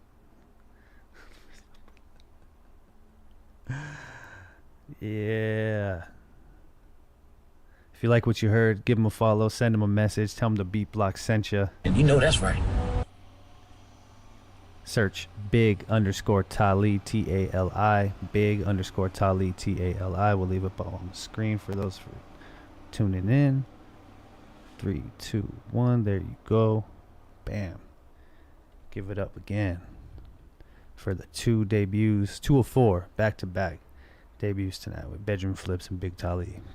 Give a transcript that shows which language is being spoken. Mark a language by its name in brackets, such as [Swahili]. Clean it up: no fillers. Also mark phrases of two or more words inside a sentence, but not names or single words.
[English] Yeah. If you like what you heard, give him a follow, send him a message, tell him the Beat Block sent you. And you know that's right. Search big_Tali, Tali, big_Tali, Tali. We'll leave it up on the screen for those for tuning in. 3, 2, 1. There you go. Bam. Give it up again for the 2 debuts, 2 of 4 back-to-back debuts tonight with Bedroom Flips and Big Tali.